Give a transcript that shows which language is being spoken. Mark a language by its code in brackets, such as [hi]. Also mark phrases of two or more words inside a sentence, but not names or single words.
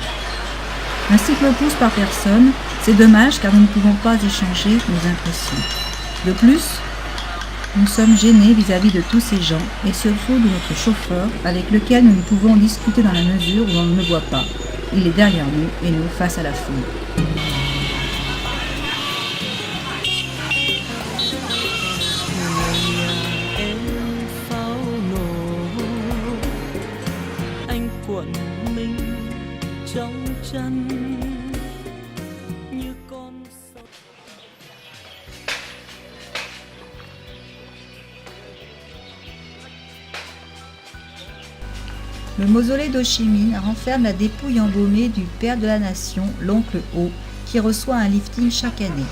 [fr] Un cyclopousse par personne, c'est dommage car nous ne pouvons pas échanger nos impressions. De plus, nous sommes gênés vis-à-vis de tous ces gens et surtout de notre chauffeur avec lequel nous ne pouvons discuter dans la mesure où on ne le voit pas. Il est derrière nous et nous face à la foule. [vi] Em pháo nổ, anh quặn mình trong chân như con sông. [fr] Le mausolée d'Ho Chi Minh renferme la dépouille embaumée du père de la nation, l'oncle Ho, qui reçoit un lifting chaque année.